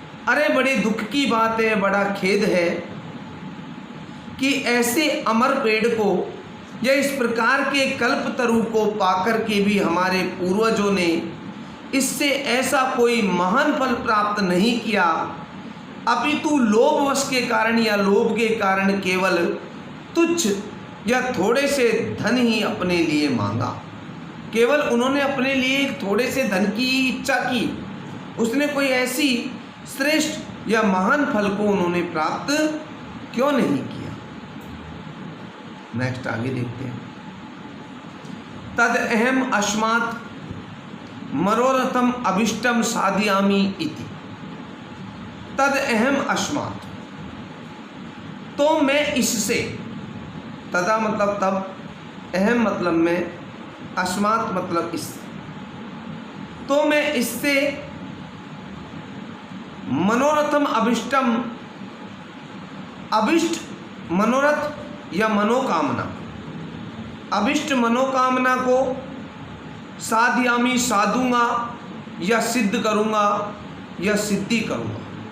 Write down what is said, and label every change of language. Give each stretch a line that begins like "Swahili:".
Hindi: अरे बड़े दुख की बात है, बड़ा खेद है कि ऐसे अमर पेड़ को या इस प्रकार के कल्पतरु को पाकर के भी हमारे पूर्वजों ने इससे ऐसा कोई महान फल प्राप्त नहीं किया, अपितु लोभवश के कारण या लोभ के कारण केवल तुच्छ या थोड़े से धन ही अपने लिए मांगा। केवल उन्होंने अपने लिए थोड़े से धन की इच्छा की, उसने कोई ऐसी श्रेष्ठ या महान फल को उन्होंने प्राप्त क्यों नहीं किया। नेक्स्ट आगे देखते हैं।
Sanskrit: तद अहम अस्मात् मनोरथम अभिष्टम साधयामि इति। तद अहम अस्मात्,
Hindi: तो मैं इससे, तदा मतलब तब, अहम मतलब मैं, अस्मात् मतलब इससे, तो मैं इससे
Sanskrit: मनोरथम अभिष्टम,
Hindi: अभिष्ट मनोरथ या मनोकामना, अभिष्ट मनोकामना को साधयामि साधूंगा या सिद्ध करूंगा या सिद्धि करूंगा।